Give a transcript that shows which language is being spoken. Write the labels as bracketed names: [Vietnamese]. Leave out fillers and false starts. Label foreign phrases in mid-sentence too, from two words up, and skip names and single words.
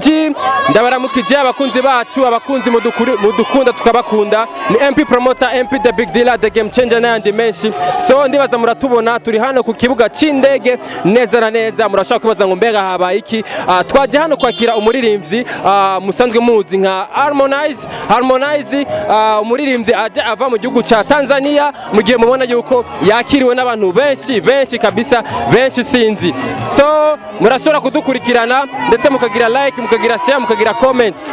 [Rundi] ndabaramukije abakunzi bacu, abakunzi mudukunda tukabakunda, ni MP Promoter, MP [English] the Big Dealer, the Game Changer [Rundi] n'ayandi menshi. So ndibaza muratubona turi hano ku kibuga c'indege neza na neza, murashaka kwibaza ngo mbega habaye iki? Twaje hano kwakira umuririmbyi musanzwe muzi nka Harmonize, umuririmbyi aje ava mu gihugu ca Tanzania, mu gihe mubona yuko yakiriwe n'abantu benshi kabisa, benshi sinzi. So murashobora kudukurikirana ndetse mukagira like, mukagira share, mukagira comment.